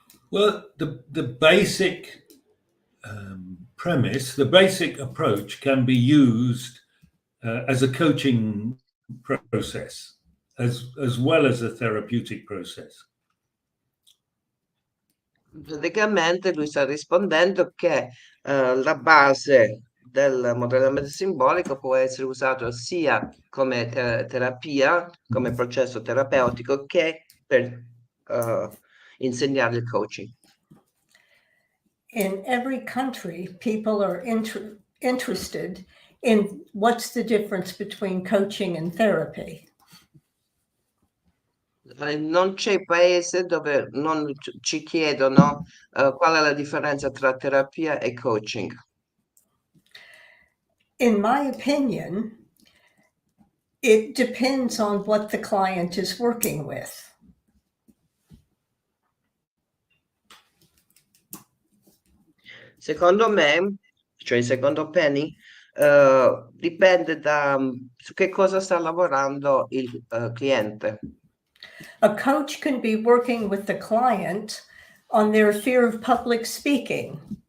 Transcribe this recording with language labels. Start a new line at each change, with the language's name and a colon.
English: Well, the basic premise, the basic approach can be used as a coaching process as well as a therapeutic process.
Italian: Praticamente lui sta rispondendo che la base del modellamento simbolico può essere usato sia come terapia, come processo terapeutico, che per insegnare il coaching.
English: In every country, people are interested in what's the difference between coaching and therapy.
Italian: Non c'è paese dove non ci chiedono qual è la differenza tra terapia e coaching.
English: In my opinion, it depends on what the client is working with.
Italian: Secondo me, cioè secondo Penny, dipende da su che cosa sta lavorando il cliente.
English: A coach can be working with the client on their fear of public speaking.